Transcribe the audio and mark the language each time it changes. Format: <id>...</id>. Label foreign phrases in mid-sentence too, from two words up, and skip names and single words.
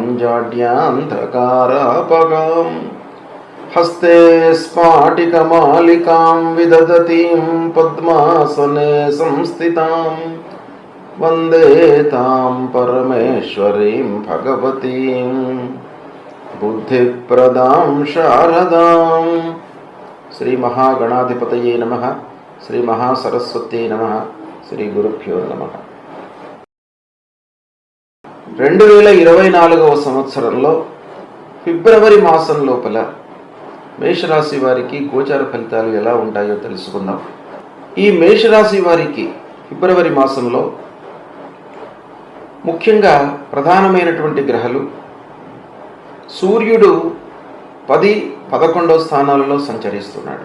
<sa>जाड्यान्धकारापगां हस्ते स्फाटिकमालिकां विदधतीं पद्मासने संस्थितां वन्दे तां परमेश्वरीं भगवतीं बुद्धिप्रदां शारदां। श्री महागणाधिपतये नमः। श्री महासरस्वत्यै नमः। श्री गुरुभ्यो नमः.</sa> <te>2024వ సంవత్సరంలో ఫిబ్రవరి మాసం లోపల మేషరాశి వారికి గోచార ఫలితాలు ఎలా ఉంటాయో తెలుసుకుందాం. ఈ మేషరాశి వారికి ఫిబ్రవరి మాసంలో ముఖ్యంగా ప్రధానమైనటువంటి గ్రహాలు సూర్యుడు 10, 11వ స్థానాలలో సంచరిస్తున్నాడు.</te>